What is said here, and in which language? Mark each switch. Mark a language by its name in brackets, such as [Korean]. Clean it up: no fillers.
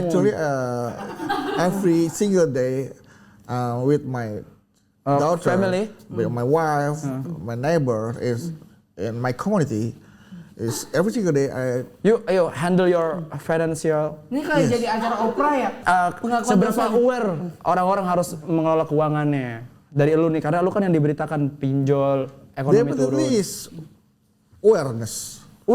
[English] Actually, every single day with my daughter, family, with my wife, my neighbor in my community is every single day you handle your financial. [Indonesian] Ini kayak jadi acara opera ya. Seberapa aware orang-orang harus mengelola keuangannya dari lu nih, karena lu kan yang diberitakan pinjol, ekonomi turun. [English] Definitely is awareness.